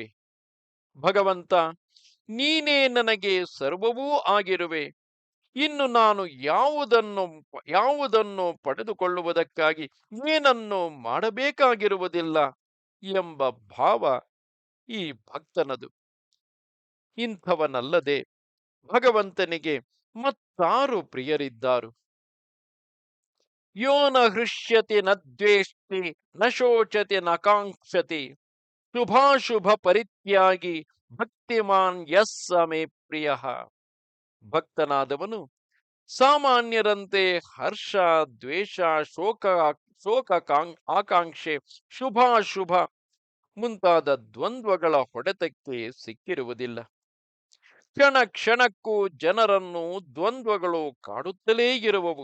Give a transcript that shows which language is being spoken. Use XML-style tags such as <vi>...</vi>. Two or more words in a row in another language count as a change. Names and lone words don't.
<kn>ಭಗವಂತ, ನೀನೇ ನನಗೆ ಸರ್ವವೂ ಆಗಿರುವೆ, ಇನ್ನು ನಾನು ಯಾವುದನ್ನು ಪಡೆದುಕೊಳ್ಳುವುದಕ್ಕಾಗಿ ಏನನ್ನು ಮಾಡಬೇಕಾಗಿರುವುದಿಲ್ಲ ಎಂಬ ಭಾವ ಈ ಭಕ್ತನದು. ಇಂಥವನಲ್ಲದೆ ಭಗವಂತನಿಗೆ ಮತ್ತಾರು ಪ್ರಿಯರಿದ್ದಾರು?</kn> <sa>ಯೋ ನ ಹೃಷ್ಯತಿ ನ ದ್ವೇಷ್ಟಿ ನ ಶೋಚತಿ ನ ಕಾಂಕ್ಷತಿ ಶುಭಾಶುಭ ಪರಿತ್ಯಾಗಿ ಭಕ್ತಿಮಾನ್ ಯಸ್ಸ ಮೇ ಪ್ರಿಯ.</sa> <kn>ಭಕ್ತನಾದವನು ಸಾಮಾನ್ಯರಂತೆ ಹರ್ಷ, ದ್ವೇಷ, ಶೋಕ ಆಕಾಂಕ್ಷೆ, ಶುಭಾಶುಭ ಮುಂತಾದ ದ್ವಂದ್ವಗಳ ಹೊಡೆತಕ್ಕೆ ಸಿಕ್ಕಿರುವುದಿಲ್ಲ. ಕ್ಷಣ ಕ್ಷಣಕ್ಕೂ ಜನರನ್ನು ದ್ವಂದ್ವಗಳು ಕಾಡುತ್ತಲೇ ಇರುವವು.</kn>